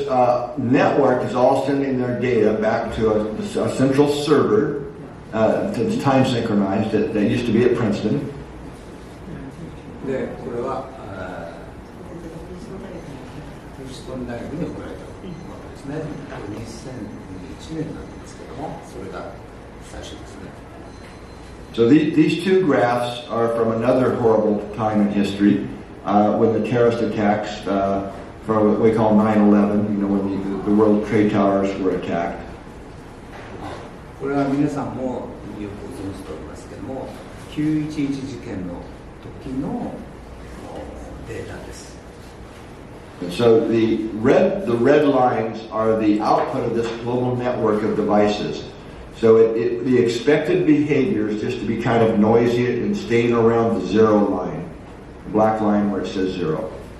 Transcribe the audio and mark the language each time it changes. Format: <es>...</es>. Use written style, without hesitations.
<en>This network is all sending their data back to a central server that's time synchronized that used to be at Princeton.</en> <ja>で、これはプリンストン大学に送られたものですですね。多分2001年なんですけども、それが最初ですね。</ja> <en>So these two graphs are from another horrible time in history, when the terrorist attacks from what we call 9/11, you know, when the World Trade Towers were attacked.</en> <ja>これは皆さんもよくご存知と思いますけども、911事件の時のデータです。</ja> <en>And so the red lines are the output of this global network of devices. So the expected behavior is just to be kind of noisy and staying around the zero line, the black line where it says zero.</en>